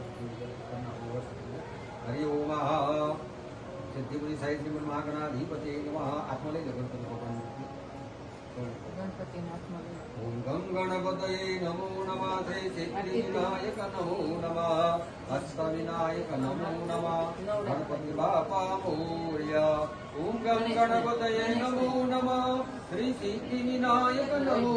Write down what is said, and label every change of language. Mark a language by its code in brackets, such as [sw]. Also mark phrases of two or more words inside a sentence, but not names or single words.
[sa] हरि ओम सिद्धिपुरी साहिब श्रीमन महागणाधिपति नमः आत्मलय गणपति भगवान ओम गं गणपतये नमो नमः श्री सिद्धिविनायक नमो नमः हस्तविनायक नमो नमः गणपति [mr] बापा मोरया [sa] ओम गं गणपतये नमो नमः श्री सिद्धिविनायक नमो